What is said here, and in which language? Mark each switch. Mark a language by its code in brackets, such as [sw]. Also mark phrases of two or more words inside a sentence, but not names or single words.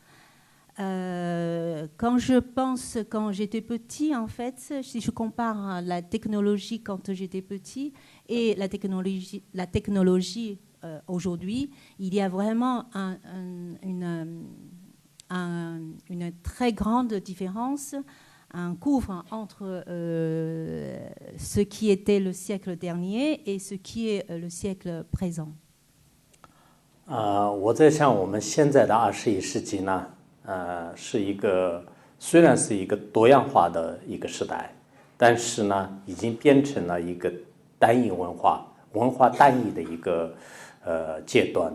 [fr] Quand je pense, quand j'étais petit, en fait, si je compare la technologie quand j'étais petit et la technologie aujourd'hui, il y a vraiment une très grande différence, un couvre entre ce qui était le siècle dernier et ce qui est le siècle présent. [zh] 我在想，我们现在的21世纪呢，虽然是一个多样化的一个时代，但是呢，已经变成了一个单一文化单一的一个阶段。